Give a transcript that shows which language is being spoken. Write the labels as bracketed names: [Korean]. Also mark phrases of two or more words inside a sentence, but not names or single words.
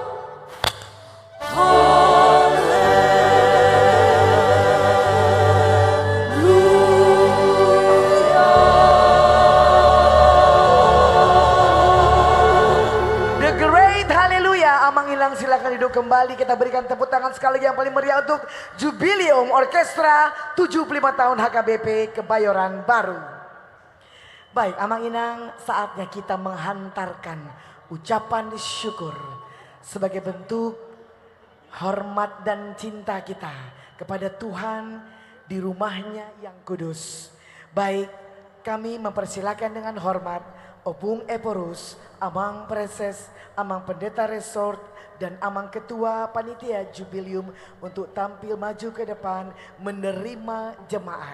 [English] The Great Haleluya. [Indonesian] Amang Hilang silakan duduk kembali. Kita berikan tepuk tangan sekali lagi yang paling meriah untuk Jubileum Orkestra 75 tahun HKBP Kebayoran Baru. Baik, Amang Inang, saatnya kita menghantarkan ucapan syukur sebagai bentuk hormat dan cinta kita kepada Tuhan di rumahnya yang kudus. Baik, kami mempersilakan dengan hormat Opung Eporus, Amang Preses, Amang Pendeta Resort, dan Amang Ketua Panitia Jubileum untuk tampil maju ke depan menerima jemaat.